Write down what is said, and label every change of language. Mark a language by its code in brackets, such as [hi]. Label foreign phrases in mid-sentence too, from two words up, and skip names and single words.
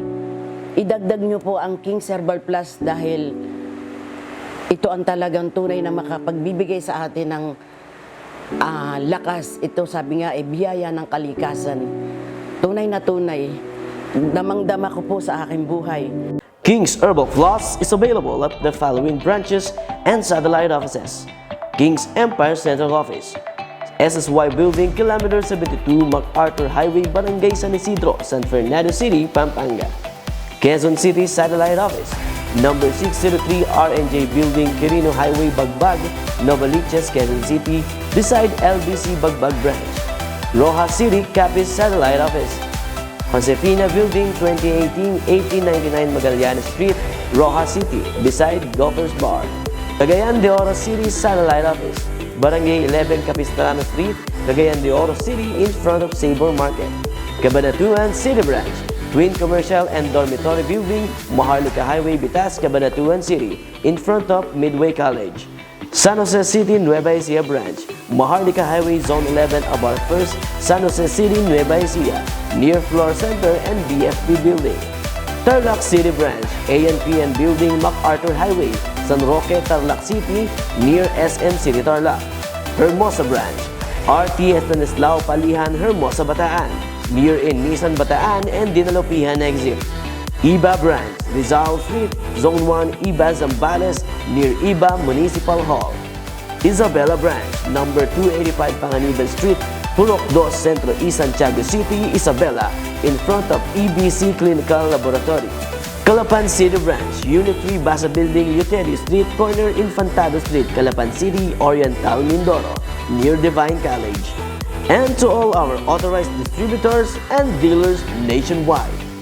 [tl] Idagdag nyo po ang King's Herbal Plus dahil ito ang talagang tunay na makapagbibigay sa atin ng lakas. Ito sabi nga, biyaya ng kalikasan. Tunay na tunay. Damang-dama ko po sa aking buhay. [en] King's Herbal Plus is available at the following branches and satellite offices. King's Empire Central Office, SSY Building, Kilometer 72, MacArthur Highway, Barangay San Isidro, San Fernando City, Pampanga. Quezon City Satellite Office, number 603 RNJ Building, Quirino Highway, Bagbag, Novaliches, Quezon City, beside LBC Bagbag Branch. Rojas City Capiz Satellite Office, Josefina Building, 2018-1899 Magallanes Street, Rojas City, beside Golfers Bar. Cagayan de Oro City Satellite Office, Barangay 11 Capistrano Street, Cagayan de Oro City, in front of Sabor Market. Cabanatuan City Branch, Twin Commercial and Dormitory Building, Maharlika Highway, Bitas, Cabanatuan City, in front of Midway College. San Jose City, Nueva Ecija Branch, Maharlika Highway, Zone 11, Abar First, San Jose City, Nueva Ecija, near Floor Center and BFP Building. Tarlac City Branch, ANPN Building, MacArthur Highway, San Roque, Tarlac City, near SM City Tarlac. Hermosa Branch, RT Estanislao Palihan, Hermosa, Bataan, near in Nissan Bataan and Dinalopihan Exit. Iba Branch, Rizal Street, Zone 1, Iba Zambales, near Iba Municipal Hall. Isabela Branch, number 285 Panganiban Street, Purok 2, Centro East, Santiago City, Isabela, in front of EBC Clinical Laboratory. Calapan City Branch, Unit 3, Basa Building, Uterio Street, corner Infantado Street, Calapan City, Oriental, Mindoro, near Divine College. And to all our authorized distributors and dealers nationwide.